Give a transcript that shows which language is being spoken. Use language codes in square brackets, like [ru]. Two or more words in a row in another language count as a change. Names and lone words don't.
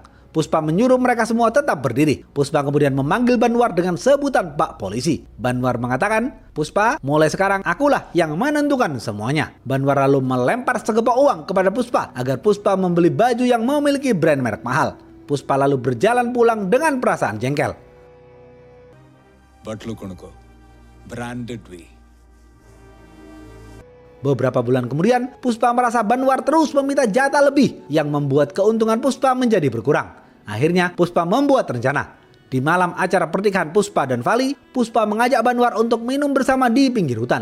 [id] Puspa menyuruh mereka semua tetap berdiri. Puspa kemudian memanggil Banwar dengan sebutan Pak Polisi. Banwar mengatakan, "Puspa, mulai sekarang akulah yang menentukan semuanya." Banwar lalu melempar segepok uang kepada Puspa agar Puspa membeli baju yang memiliki brand merek mahal. Puspa lalu berjalan pulang dengan perasaan jengkel. [te] బట్టలు కొనుక్కో బ్రాండెడ్ వి. [id] Beberapa bulan kemudian, Puspa merasa Banwar terus meminta jatah lebih yang membuat keuntungan Puspa menjadi berkurang. Akhirnya, Puspa membuat rencana. Di malam acara pernikahan Puspa dan Vali, Puspa mengajak Banwar untuk minum bersama di pinggir hutan.